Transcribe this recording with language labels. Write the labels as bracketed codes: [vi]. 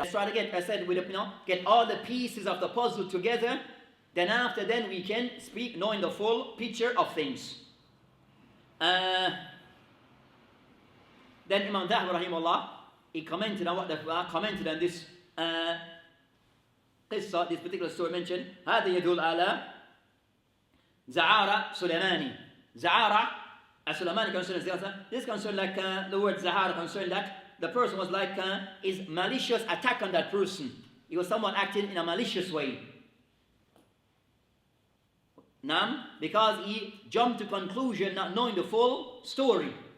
[en] Let's try to get, I said, get all the pieces of the puzzle together, then after then we can speak knowing the full picture of things. Then Imam Dhahab rahimahullah, he commented on what the commented on this qissa, this particular story mentioned. [ar] هذا يدل على زعارة سليماني. [en] زعارة Sulaymani concerned this concerned like the word Zahara concerned that the person was like his malicious attack on that person. He was someone acting in a malicious way. Nam, because he jumped to conclusion not knowing the full story.